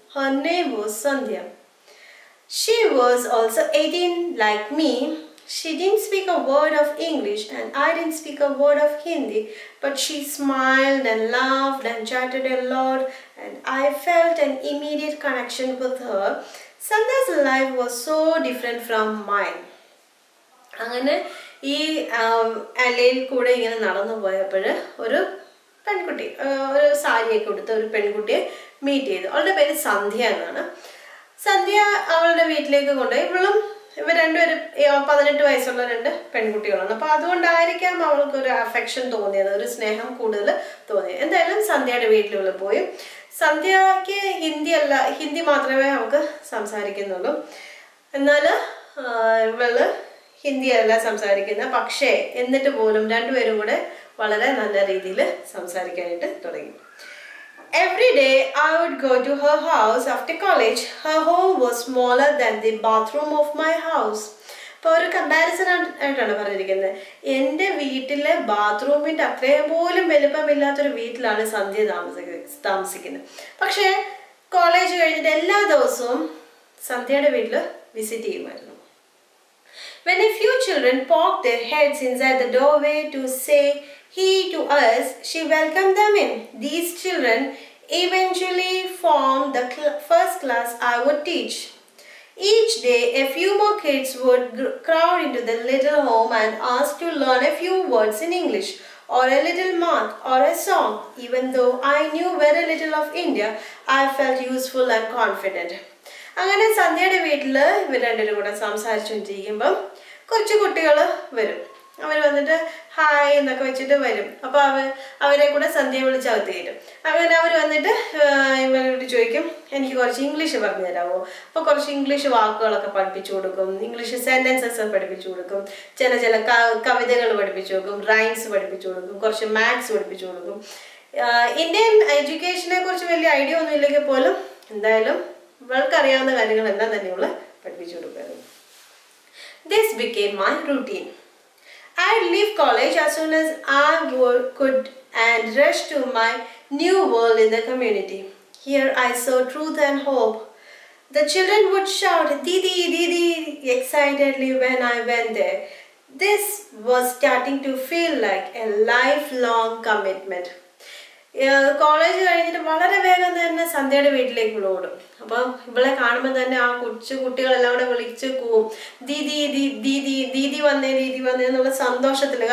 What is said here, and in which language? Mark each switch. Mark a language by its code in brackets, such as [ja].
[en] Her name was Sandhya. She was also 18 like me. She didn't speak a word of English and I didn't speak a word of Hindi, but she smiled and laughed and chatted a lot and I felt an immediate connection with her. Sandhya's life was so different from mine. [ml] അങ്ങനെ ഈ അലയിൽ കൂടെ ഇങ്ങനെ നടന്നു പോയപ്പോൾ ഒരു പെൺകുട്ടി, ഒരു സാരിയൊക്കെ കൊടുത്ത ഒരു പെൺകുട്ടിയെ മീറ്റ് ചെയ്തു. അവളുടെ പേര് സന്ധ്യ എന്നാണ്. സന്ധ്യ അവളുടെ വീട്ടിലേക്ക് കൊണ്ടുപോയി. ഇവളും ഇവർ രണ്ടുപേരും 18 വയസ്സുള്ള രണ്ട് പെൺകുട്ടികളാണ്. അപ്പോൾ അതുകൊണ്ടായിരിക്കാം അവൾക്ക് ഒരു അഫെക്ഷൻ തോന്നിയത്, ഒരു സ്നേഹം കൂടുതൽ തോന്നിയത്. എന്തായാലും സന്ധ്യയുടെ വീട്ടിൽ പോയി. സന്ധ്യക്ക് ഹിന്ദി മാത്രമേ അവൾക്ക് സംസാരിക്കുന്നുള്ളൂ. എന്നാൽ ഇവള് ഹിന്ദിയല്ല സംസാരിക്കുന്നത്. പക്ഷേ എന്നിട്ട് പോലും രണ്ടുപേരും കൂടെ വളരെ നല്ല രീതിയിൽ സംസാരിക്കാനായിട്ട് തുടങ്ങി. [en] Every day I would go to her house after college. Her home was smaller than the bathroom of my house. [ml] അപ്പോൾ ഒരു കമ്പാരിസൺ ആയിട്ടാണ് പറഞ്ഞിരിക്കുന്നത്. എൻ്റെ വീട്ടിലെ ബാത്റൂമിൻ്റെ അത്രയും പോലും വലുപ്പമില്ലാത്തൊരു വീട്ടിലാണ് സന്ധ്യ താമസിക്കുന്നത്. പക്ഷേ കോളേജ് കഴിഞ്ഞിട്ട് എല്ലാ ദിവസവും സന്ധ്യയുടെ വീട്ടിൽ വിസിറ്റ് ചെയ്യുമായിരുന്നു. [en] When a few children poked their heads inside the doorway to say he to us, she welcomed them in. These children eventually formed the first class I would teach. Each day, a few more kids would crowd into the little home and ask to learn a few words in English, or a little math, or a song. Even though I knew very little of India, I felt useful and confident. [ml] അങ്ങനെ സന്ധ്യയുടെ വീട്ടിൽ ഇവർ രണ്ടുപേരും കൂടെ സംസാരിച്ചുകൊണ്ടിരിക്കുമ്പം കുറച്ച് കുട്ടികൾ വരും. അവർ വന്നിട്ട് ഹായ് എന്നൊക്കെ വെച്ചിട്ട് വരും. അപ്പോൾ അവരെ കൂടെ സന്ധ്യ വിളിച്ച് അകത്ത് കയറ്റും. അങ്ങനെ അവർ വന്നിട്ട് ഇവരോട് ചോദിക്കും, എനിക്ക് കുറച്ച് ഇംഗ്ലീഷ് പറഞ്ഞു തരാമോ? അപ്പോൾ കുറച്ച് ഇംഗ്ലീഷ് വാക്കുകളൊക്കെ പഠിപ്പിച്ചു കൊടുക്കും, ഇംഗ്ലീഷ് സെൻറ്റൻസസ് പഠിപ്പിച്ചു കൊടുക്കും, ചില കവിതകൾ പഠിപ്പിച്ചു കൊടുക്കും, റൈംസ് പഠിപ്പിച്ചു കൊടുക്കും, കുറച്ച് മാത്സ് പഠിപ്പിച്ചു കൊടുക്കും. ഇന്ത്യൻ എഡ്യൂക്കേഷനെ കുറിച്ച് വലിയ ഐഡിയ ഒന്നും ഇല്ലെങ്കിൽ പോലും എന്തായാലും ഇവൾക്കറിയാവുന്ന കാര്യങ്ങളെല്ലാം തന്നെ ഇവള് പഠിപ്പിച്ചു കൊടുക്കായിരുന്നു. [en] This became my routine. I'd leave college as soon as I could and rush to my new world in the community. Here I saw truth and hope. The children would shout, "Didi, Didi," excitedly when I went there. This was starting to feel like a lifelong commitment. [ml] College കഴിഞ്ഞിട്ട് വളരെ വേഗം തന്നെ സന്ധ്യയുടെ വീട്ടിലേക്ക് ഓടും. അപ്പം ഇവളെ കാണുമ്പോൾ തന്നെ ആ കുട്ടികളെല്ലാം കൂടെ വിളിച്ച് പോവും, ദീദി ദീദി ദീദി വന്നേ ദീദി വന്നേ എന്നുള്ള സന്തോഷത്തിൽ.